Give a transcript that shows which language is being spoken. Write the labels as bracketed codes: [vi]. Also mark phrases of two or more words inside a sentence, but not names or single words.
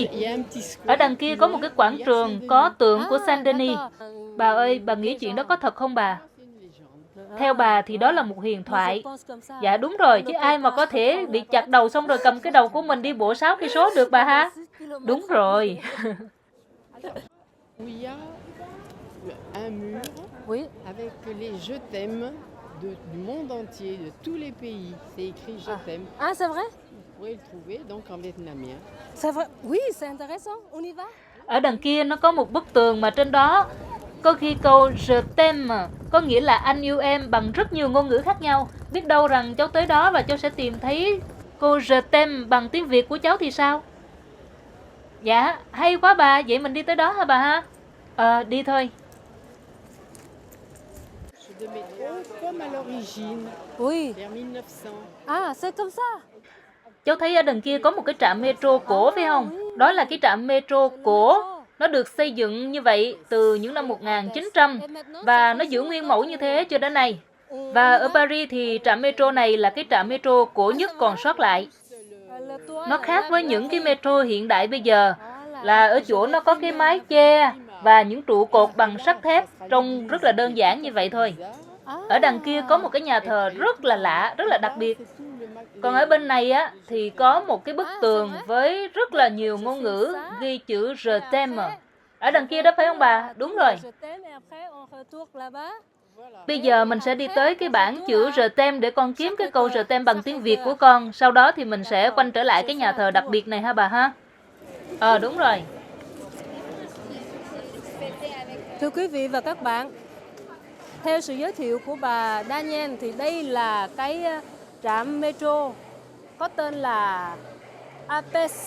[vi] Ở đằng kia có một cái quảng trường có tượng của Saint-Denis. Bà ơi, bà nghĩ chuyện đó có thật không bà? Theo bà thì đó là một huyền thoại. Dạ đúng rồi, chứ ai mà có thể bị chặt đầu xong rồi cầm cái đầu của mình đi bộ 6 cây số được bà ha? Đúng rồi. [fr] Avec les je t'aime du monde entier, de tous les pays. C'est écrit je t'aime. Ah, c'est vrai? Vous pourrez le trouver donc en vietnamien. C'est vrai? Oui, c'est intéressant. On y va? [vi] Ở đằng kia nó có một bức tường mà trên đó có ghi câu [fr] je t'aime, [vi] có nghĩa là anh yêu em bằng rất nhiều ngôn ngữ khác nhau. Biết đâu rằng cháu tới đó và cháu sẽ tìm thấy câu [fr] je t'aime [vi] bằng tiếng Việt của cháu thì sao? Dạ, hay quá bà, vậy mình đi tới đó hả bà ha? Đi thôi. [fr] De métro comme à l'origine, Oui. vers 1900. Ah, c'est comme ça. [vi] Cháu thấy ở đằng kia có một cái trạm metro cổ phải không? Đó là cái trạm metro cổ. Nó được xây dựng như vậy từ những năm 1900 và nó giữ nguyên mẫu như thế cho đến nay. Và ở Paris thì trạm metro này là cái trạm metro cổ nhất còn sót lại. Nó khác với những cái metro hiện đại bây giờ là ở chỗ nó có cái mái che và những trụ cột bằng sắt thép, trông rất là đơn giản như vậy thôi. Ở đằng kia có một cái nhà thờ rất là lạ, rất là đặc biệt. Còn ở bên này á thì có một cái bức tường với rất là nhiều ngôn ngữ ghi chữ [fr] je t'aime. [vi] Ở đằng kia đó phải không bà? Đúng rồi. Bây giờ mình sẽ đi tới cái bảng chữ [fr] je t'aime [vi] để con kiếm cái câu [fr] je t'aime [vi] bằng tiếng Việt của con. Sau đó thì mình sẽ quanh trở lại cái nhà thờ đặc biệt này ha bà ha? Đúng rồi. Thưa quý vị và các bạn, theo sự giới thiệu của bà Daniel thì đây là cái trạm metro có tên là Abes.